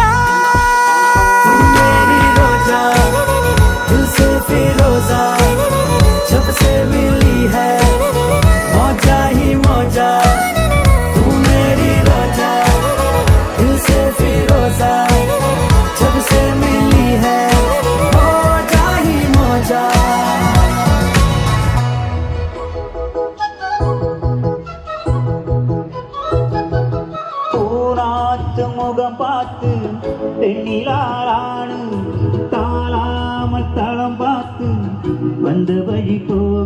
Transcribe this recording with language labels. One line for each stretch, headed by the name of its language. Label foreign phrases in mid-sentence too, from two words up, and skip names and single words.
Hindi: तू मेरी रोजा दिल से फिरोजा, जब से मिली है मौजा ही मौजा। तू मेरी रोजा दिल से फिरोजा, जब से मिली है मौजा ही मौजा।
Tamil: முகம் பார்த்து பெண்ணிலாராணு தாளாமல் தளம் பார்த்து வந்த வழி போக.